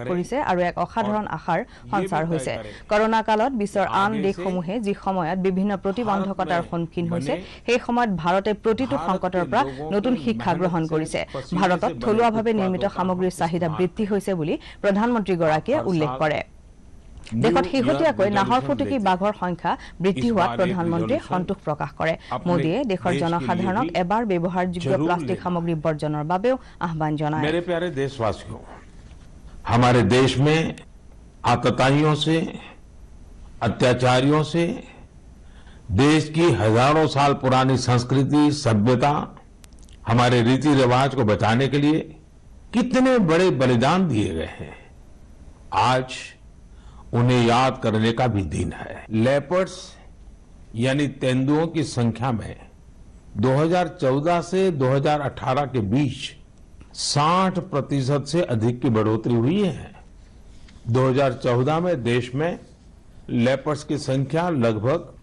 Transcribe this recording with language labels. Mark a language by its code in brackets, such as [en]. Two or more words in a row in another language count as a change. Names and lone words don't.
[as] কৰিছে আৰু এক অসাধাৰণ আশাৰ সঞ্চাৰ হৈছে কৰোনা কালত বিশ্বৰ আন দেশসমূহে যি সময়ত বিভিন্ন প্ৰতিবন্ধকতাৰ সন্মুখীন হৈছে সেই সময়ত ভাৰতে প্ৰতিটো সংকটৰ পৰা নতুন শিক্ষা গ্ৰহণ কৰিছে ভাৰতত থলুৱাভাৱে নিৰ্মিত সামগ্ৰীৰ চাহিদা বৃদ্ধি হৈছে বুলি প্ৰধানমন্ত্ৰী গৰাকীয়ে উল্লেখ কৰে দেখত হিহতিয়াকৈ নাহৰ ফুটুকি বাঘৰ সংখ্যা বৃদ্ধি হোৱাত প্ৰধানমন্ত্ৰীয়ে সন্তোষ প্ৰকাশ কৰে মোদীয়ে দেশৰ জনসাধাৰণক এবাৰ ব্যৱহাৰযোগ্য প্লাষ্টিক সামগ্ৰী বৰ্জনৰ বাবেও আহ্বান জনায় [hi] मेरे प्यारे देशवासियों हमारे देश में आतताइयों से अत्याचारियों से देश की हजारों साल पुरानी संस्कृति सभ्यता हमारे रीति रिवाज को बचाने के लिए कितने बड़े बलिदान दिए गए हैं आज उन्हें याद करने का भी दिन है लेपर्ड्स यानी तेंदुओं की संख्या में 2014 से 2018 के बीच 60% से अधिक की बढ़ोतरी हुई है 2014 में देश में लेपर्ड्स की संख्या लगभग